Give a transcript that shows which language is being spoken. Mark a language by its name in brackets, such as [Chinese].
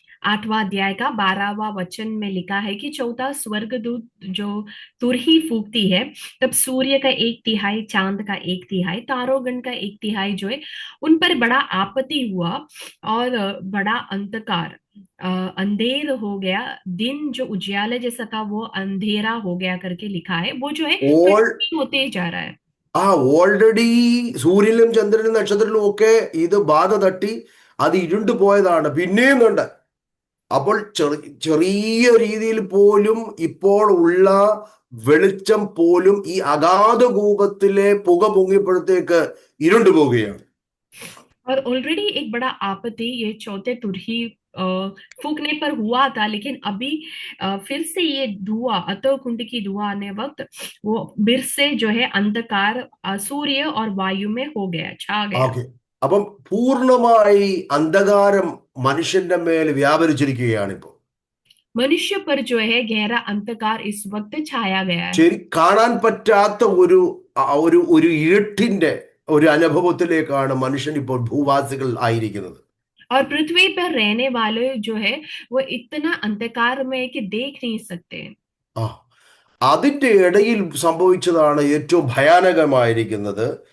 [Hindi] 8वां अध्याय का 12वां वचन में लिखा है कि चौथा स्वर्गदूत जो तुरही फूकती है, तब सूर्य का 1/3, चांद का 1/3, तारोगण का 1/3 जो है उन पर बड़ा आपत्ति हुआ और बड़ा अंधकार, अंधेर हो गया। दिन जो उजियाले जैसा था वो अंधेरा हो गया करके लिखा है। वो जो है ഓൾ प्रतीक होते ही जा रहा है। [Malayalam] ആ ഓൾറെഡി സൂര്യനിലും ചന്ദ്രനും നക്ഷത്രത്തിലും ഒക്കെ ഇത് ബാധ തട്ടി അത് ഇരുണ്ടു പോയതാണ്, പിന്നെയും ഉണ്ട്. അപ്പോൾ ചെറിയ രീതിയിൽ പോലും ഇപ്പോൾ ഉള്ള വെളിച്ചം പോലും ഈ അഗാധകൂപത്തിലെ പുക പൊങ്ങിയപ്പോഴത്തേക്ക് ഇരുണ്ടു പോവുകയാണ്. [Hindi] और ऑलरेडी एक बड़ा आपत्ति ये चौथे तुरही फूकने पर हुआ था, लेकिन अभी फिर से ये धुआं, अतः कुंड की धुआं आने वक्त वो फिर से जो है अंधकार सूर्य और वायु में हो गया, छा गया। [Malayalam] ഓക്കെ, അപ്പം പൂർണ്ണമായി അന്ധകാരം മനുഷ്യന്റെ മേൽ വ്യാപരിച്ചിരിക്കുകയാണ് ഇപ്പോൾ. [Hindi] मनुष्य पर जो है गहरा अंधकार इस वक्त छाया गया है। [Malayalam] ശരി, കാണാൻ പറ്റാത്ത ഒരു ഒരു ഒരു ഇരുട്ടിന്റെ ഒരു അനുഭവത്തിലേക്കാണ് മനുഷ്യൻ ഇപ്പോൾ ഭൂവാസികൾ ആയിരിക്കുന്നത്. [Hindi] और पृथ्वी पर रहने वाले जो है वो इतना अंधकार में है कि देख नहीं सकते। [Malayalam] ആ, അതിന്റെ ഇടയിൽ സംഭവിച്ചതാണ് ഏറ്റവും ഭയാനകമായിരിക്കുന്നത്.